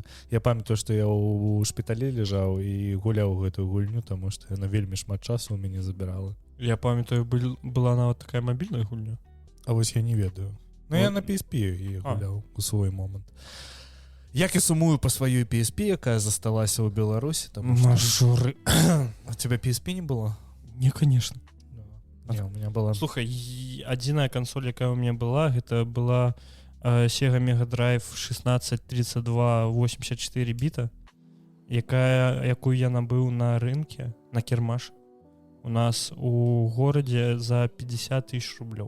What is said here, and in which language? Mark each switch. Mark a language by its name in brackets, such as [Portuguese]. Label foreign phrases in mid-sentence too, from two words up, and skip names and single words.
[Belarusian] Я памятаю, што я ў шпіталі лежаў і гуляў гэтую гульню, таму што яна вельмі шмат часу ў мяне забірала. Я памятаю, была нават такая мабільная гульня. А вось я не ведаю. Ну я на PSP і гуляў у свой момант. Як і сумую па сваёй PSP, якая засталася ў Беларусі. Мажоры. [Russian] А тебя PSP не было? Не, конечно. Не, у меня была... [Belarusian] Слухай, адзіная кансоль, якая [Russian] у меня была, [Belarusian] гэта была Sega Mega Drive 1632 84 біта, якую я набыў на рынке, на кірмаш. У нас у горадзе за 50 000 рублёў.